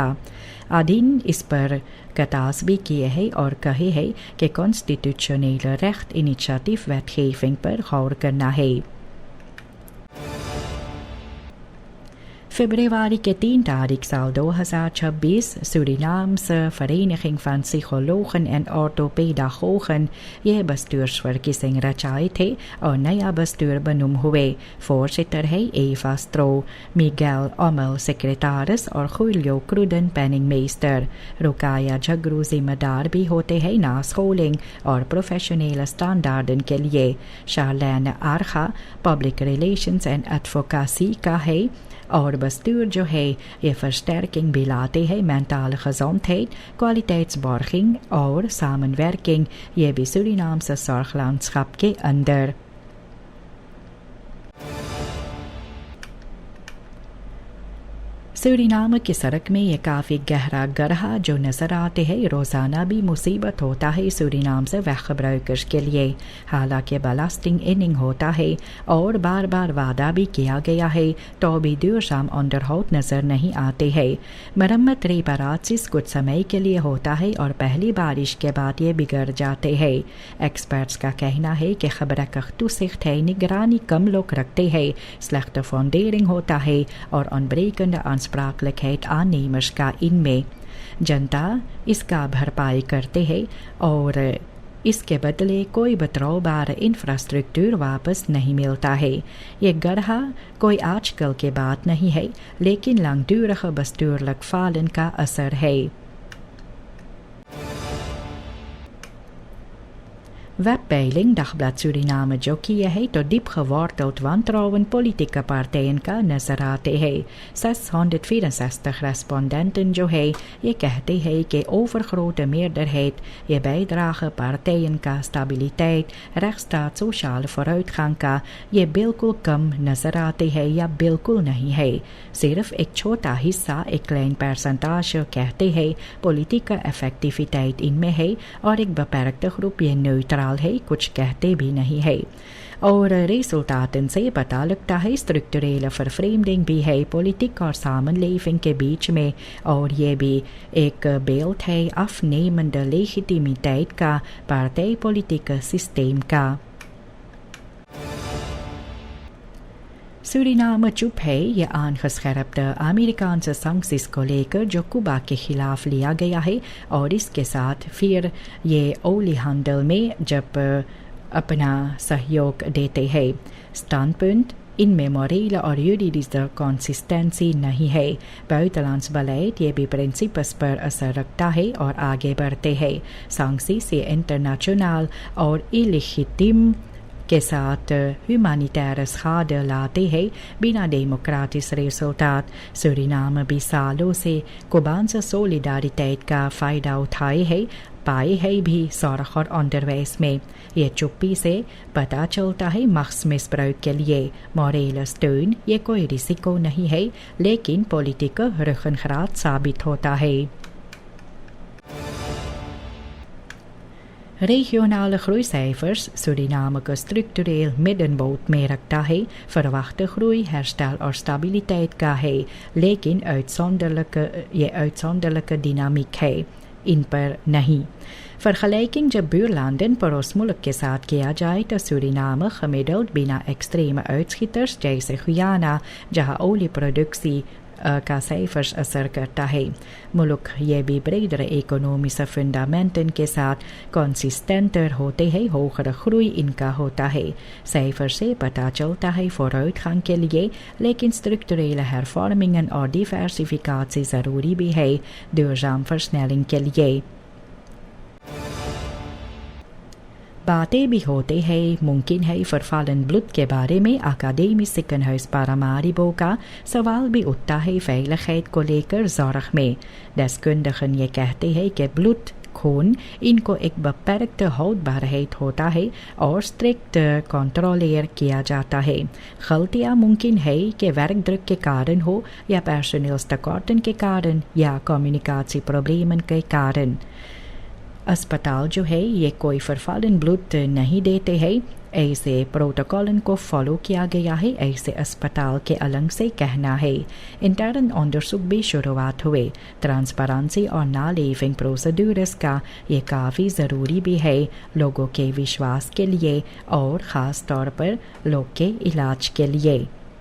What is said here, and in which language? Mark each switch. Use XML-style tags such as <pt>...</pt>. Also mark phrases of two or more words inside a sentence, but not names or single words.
<hns>अधीन इस पर कटास भी किए हैं और कहे है कि</hns> <nl>constitutioneel recht initiatief wetgeving</nl> <hns>पर गौर करना है। Februari के 3 तारीख साल 2026 Surinaamse Vereniging van Psychologen en Orthopedagogen ये bestuursverkiezing रचाए थे और नया</hns> <nl>bestuur benoem</nl> <hns>हुए। voorzitter है Eva Stro, Miguel Ommel secretaris और Julio Cruden penningmeester। रुकाया झगरू जिम्मेदार भी होते हैं नास्कोलिंग और</hns> <nl>professionele standaarden</nl> <hns>के लिए। शारलेन आरखा</hns> <en>public relations and advocacy</en> <hns>का है और bestuur जो है ये versterking भी लाते हैं</hns> <nl>mentale gezondheid, kwaliteitsborging</nl> <hns>और samenwerking ये भी</hns> <nl>Surinaamse zorglandschap</nl> <hns>के अंदर। सूरीनाम की सड़क में ये काफ़ी गहरा गड्ढा जो नज़र आते हैं रोज़ाना भी मुसीबत होता है सूरीनाम से वैकब्राइकर्स के लिए। हालांकि</hns> <nl>belasting inning</nl> <hns>होता है और बार बार वादा भी किया गया है तो भी</hns> <nl>duurzaam onderhoud</nl> <hns>नज़र नहीं आते हैं। मरम्मत रिपेरासिस कुछ समय के लिए होता है और पहली बारिश के बाद ये बिगड़ जाते हैं। एक्सपर्ट्स का कहना है कि</hns> <nl>gebrekkig toezicht</nl> <hns>है निगरानी कम लोग रखते हैं,</hns> <nl>slechte fundering</nl> <hns>होता है और</hns> <nl>ontbrekende aansprakelijkheid aannemers</nl> <hns>का इनमें। जनता इसका भरपाई करते हैं और इसके बदले कोई</hns> <nl>betrouwbare infrastructuur</nl> <hns>वापस नहीं मिलता है। ये गड्ढा कोई आजकल की बात नहीं है लेकिन</hns> <nl>langdurige bestuurlijk falen</nl> <hns>का असर है। Webpeiling Dagblad Suriname जो किया है तो</hns> <nl>diep geworteld wantrouwen politieke partijen</nl> <hns>का नजर आते हैं। 664 respondenten जो है ये कहते हैं कि</hns> <nl>overgrote meerderheid</nl> <hns>ये</hns> <nl>bijdrage partijen</nl> <hns>का</hns> <nl>stabiliteit, rechtsstaat, sociale vooruitgang</nl> <hns>का ये बिल्कुल कम नजर आते हैं या बिल्कुल नहीं है। सिर्फ एक छोटा हिस्सा एक</hns> <nl>klein percentage</nl> <hns>कहते हैं</hns> <nl>politieke effectiviteit</nl> <hns>इनमें है और एक</hns> <nl>beperkte groep</nl> <hns>ये neutral है, कुछ कहते भी नहीं है। और रिजल्टाten से पता लगता है</hns> <nl>structurele vervreemding</nl> <hns>भी है पॉलिटिक और samenleving के बीच में और ये भी एक beeld है</hns> <nl>afnemende legitimiteit</nl> <hns>का</hns> <nl>partijpolitieke systeem</nl> <hns>का। सूरीनाम चुप है ये</hns> <nl>aangescherpte Amerikaanse sancties</nl> <hns>को लेकर जो कुबा के खिलाफ लिया गया है और इसके साथ फिर ये oliehandel में जब अपना सहयोग देते हैं। standpunt इनमें मोरल और</hns> <nl>juridische consistency</nl> <hns>नहीं है।</hns> <nl>buitenlands beleid</nl> <hns>ये भी प्रिंसिपल्स पर असर रखता है और आगे बढ़ते हैं। sancties ये इंटरनेशनल और इलेजिटिम के साथ</hns> <nl>humanitaire schade</nl> <hns>लाते हैं बिना</hns> <nl>democratische resultaten.</nl> <hns>सूरीनाम भी सालों से</hns> <nl>Cubaanse solidariteit</nl> <hns>का फ़ायदा उठाए है पाए है भी zorg और onderwijs में। ये चुप्पी से पता चलता है machtsmisbruik के लिए</hns> <nl>morele steun</nl> <hns>ये कोई रिस्को नहीं है लेकिन</hns> <nl>politieke ruggengraat</nl> <hns>साबित होता है।</hns> <nl>Regionale groeicijfers</nl> <hns>Suriname को</hns> <nl>structureel middenboot</nl> <hns>में रखता है।</hns> <nl>verwachte groei, herstel</nl> <hns>और stabiliteit का है लेकिन</hns> <nl>uitzonderlijke dynamiek</nl> <hns>है इन पर नहीं। vergelijking जब buurlanden पड़ोस मुल्क के साथ किया जाए तो सूरीनाम gemiddeld बिना</hns> <nl>extreme uitschieters</nl> <hns>जैसे गुयाना जहाँ olieproductie का cijfers असर करता है। मुल्क ये भी</hns> <nl>bredere economische fundamenten</nl> <hns>के साथ consistenter होते हैं,</hns> <nl>hogere groei</nl> <hns>इनका होता है। cijfers से पता चलता है vooruitgang के लिए लेकिन</hns> <nl>structurele hervormingen</nl> <hns>और diversificatie ज़रूरी भी है</hns> <nl>duurzaam versnelling</nl> <hns>के लिए। बातें भी होते हैं मुमकिन है</hns> <nl>vervallen bloed</nl> <hns>के बारे में अकादमी सिकनहर्स पारामारिबो का सवाल भी उठता है veiligheid को लेकर ज़ोरख में deskundigen ये कहते हैं कि ब्लूट खून इनको एक</hns> <nl>beperkte houdbaarheid</nl> <hns>होता है और</hns> <nl>strikt gecontroleerd</nl> <hns>किया जाता है गलतियाँ मुमकिन है कि werkdruk के कारण हो या personeelstekorten के कारण या</hns> <nl>communicatie problemen</nl> <hns>के कारण अस्पताल जो है ये कोई</hns> <nl>vervallen bloed</nl> <hns>नहीं देते हैं ऐसे प्रोटोकॉलन को फॉलो किया गया है ऐसे अस्पताल के अलग से कहना है</hns> <nl>intern onderzoek</nl> <hns>भी शुरुआत हुए ट्रांसपेरेंसी और</hns> <nl>naleving procedures</nl> <hns>का ये काफ़ी ज़रूरी भी है लोगों के विश्वास के लिए और ख़ास तौर पर लोग के इलाज के लिए</hns>